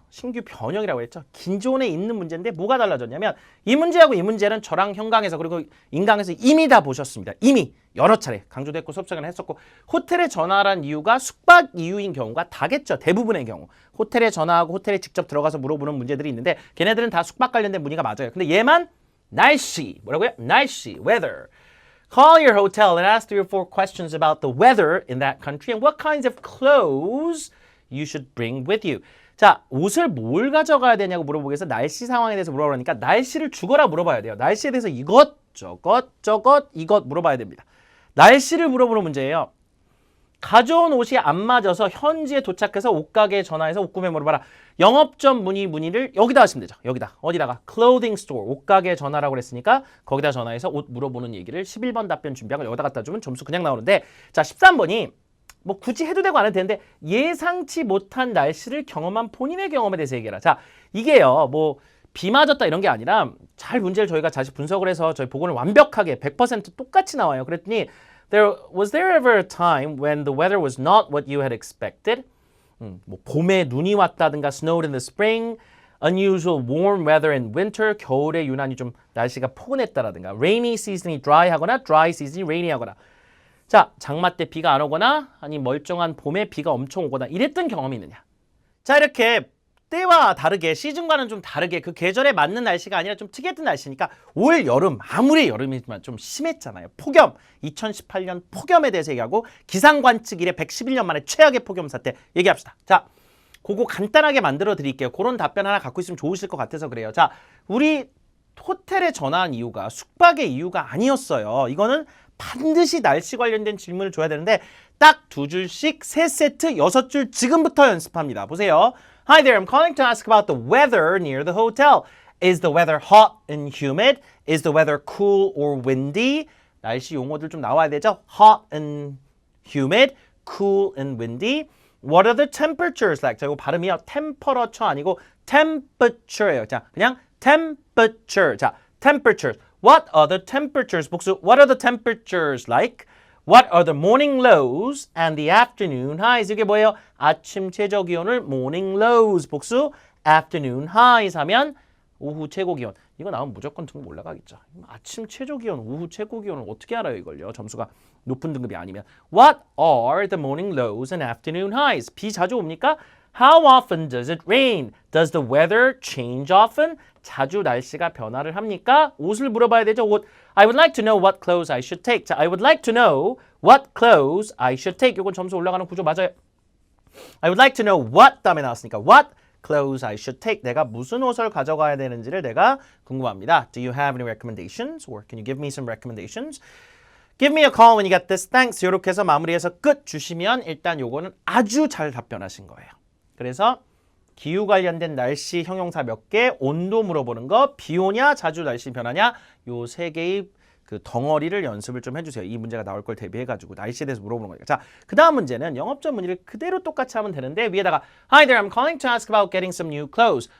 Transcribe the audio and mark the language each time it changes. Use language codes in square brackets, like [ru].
[ko] 신규 변형이라고 했죠. 기존에 있는 문제인데 뭐가 달라졌냐면 이 문제하고 이 문제는 저랑 현강에서 그리고 인강에서 이미 다 보셨습니다. 이미 여러 차례 강조도 했고 수업 시간에 했었고 호텔에 전화한 이유가 숙박 이유인 경우가 다겠죠. 대부분의 경우. 호텔에 전화하고 호텔에 직접 들어가서 물어보는 문제들이 있는데 걔네들은 다 숙박 관련된 문의가 맞아요. 근데 얘만 날씨. 뭐라고요? 날씨. weather. [en] Call your hotel and ask 3 or 4 questions about the weather in that country and what kinds of clothes you should bring with you. [ko] 자, 옷을 뭘 가져가야 되냐고 물어보기 위해서 날씨 상황에 대해서 물어보니까 날씨를 죽어라 물어봐야 돼요. 날씨에 대해서 이것, 저것, 이것 물어봐야 됩니다. 날씨를 물어보는 문제예요. 가져온 옷이 안 맞아서 현지에 도착해서 옷가게에 전화해서 옷 구매 물어봐라. 영업점 문의를 여기다 하시면 되죠. 여기다. 어디다가? clothing store. 옷가게에 전화라고 그랬으니까 거기다 전화해서 옷 물어보는 얘기를 11번 답변 준비하고 여기다 갖다 주면 점수 그냥 나오는데 자, 13번이 뭐 굳이 해도 되고 안 해도 되는데 예상치 못한 날씨를 경험한 본인의 경험에 대해서 얘기해라. 자, 이게요. 뭐 비 맞았다 이런 게 아니라 잘 문제를 저희가 다시 분석을 해서 저희 보고를 완벽하게 100% 똑같이 나와요. [en] 그랬더니 Was there ever a time when the weather was not what you had expected? [ko] 뭐 봄에 눈이 왔다든가 [en] snowed in the spring, unusual warm weather in winter, [ko] 겨울에 유난히 좀 날씨가 포근했다라든가 rainy season이 dry하거나 dry season이 rainy하거나 자, 장마 때 비가 안 오거나 아니 멀쩡한 봄에 비가 엄청 오거나 이랬던 경험이 있느냐. 자, 이렇게 때와 다르게 시즌과는 좀 다르게 그 계절에 맞는 날씨가 아니라 좀 특이했던 날씨니까 올 여름 아무리 여름이지만 좀 심했잖아요. 폭염 2018년 폭염에 대해서 얘기하고 기상관측 이래 111년 만에 최악의 폭염 사태 얘기합시다. 자, 그거 간단하게 만들어 드릴게요. 그런 답변 하나 갖고 있으면 좋으실 것 같아서 그래요. 자, 우리 호텔에 전화한 이유가 숙박의 이유가 아니었어요. 이거는 반드시 날씨 관련된 질문을 줘야 되는데 딱 2줄씩 3세트 6줄 지금부터 연습합니다. 보세요. [en] Hi there, I'm calling to ask about the weather near the hotel. Is the weather hot and humid? Is the weather cool or windy? [ko] 날씨 용어들 좀 나와야 되죠? [en] Hot and humid, cool and windy. What are the temperatures like? [ko] 자, 이거 발음이요. temperature 아니고 temperature예요. 자, 그냥 temperature. 자, temperatures. [en] What are the temperatures? [ko] 복수. [en] What are the temperatures like? What are the morning lows and the afternoon highs? [ko] 이게 뭐예요? 아침 최저 기온을 morning lows 복수, afternoon highs 하면 오후 최고 기온. 이거 나오면 무조건 등급 올라가겠죠. 아침 최저 기온, 오후 최고 기온을 어떻게 알아요, 이걸요? 점수가 높은 등급이 아니면. [en] What are the morning lows and afternoon highs? [ko] 비 자주 옵니까? [en] How often does it rain? Does the weather change often? [ko] 자주 날씨가 변화를 합니까? 옷을 물어봐야 되죠. 옷. [en] I would like to know what clothes I should take. 자, I would like to know what clothes I should take. [ko] 이건 점수 올라가는 구조 맞아요. [en] I would like to know what [ko] 다음에 나왔으니까 [en] what clothes I should take. [ko] 내가 무슨 옷을 가져가야 되는지를 내가 궁금합니다. [en] Do you have any recommendations? Or can you give me some recommendations? Give me a call when you get this. Thanks. [ko] 이렇게 해서 마무리해서 끝 주시면 일단 요거는 아주 잘 답변하신 거예요. 그래서 기후 관련된 날씨 형용사 몇 개, 온도 물어보는 거, 비 오냐, 자주 날씨 변하냐, 요 세 개의 그 덩어리를 연습을 좀 해주세요. 이 문제가 나올 걸 대비해가지고 날씨에 대해서 물어보는 거니까. 자, 그 다음 문제는 영업전 문의를 그대로 똑같이 하면 되는데 위에다가 [en] Hi there, I'm calling to ask about getting some new clothes.